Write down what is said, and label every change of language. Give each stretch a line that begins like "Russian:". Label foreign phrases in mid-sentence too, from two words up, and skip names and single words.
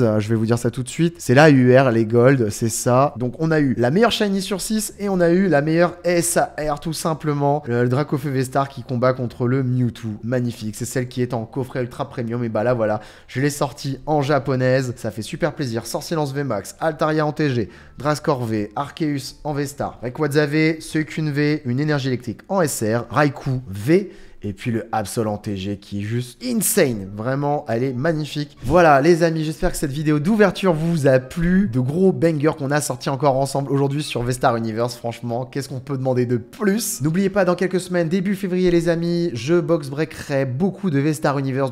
French: Je vais vous dire ça tout de suite. C'est la UR, les Gold, c'est ça. Donc, on a eu la meilleure Shiny sur 6 et on a eu la meilleure SAR, tout simplement. Le Dracofeu V-Star qui combat contre le Mewtwo. Magnifique. C'est celle qui est en coffret ultra premium. Et bah là, voilà. Je l'ai sorti en japonaise. Ça fait super plaisir. Sorcielance VMAX, Altaria en TG, Drascore V, Arceus en V-Star, Rayquaza V, Suicune V, une énergie électrique en SR, Raikou V Et puis le Absol en TG qui est juste insane. Vraiment, elle est magnifique. Voilà les amis, j'espère que cette vidéo d'ouverture vous a plu. De gros bangers qu'on a sortis encore ensemble aujourd'hui sur V-Star Universe. Franchement, qu'est-ce qu'on peut demander de plus? N'oubliez pas, dans quelques semaines, début février les amis, je box breakerai beaucoup de V-Star Universe.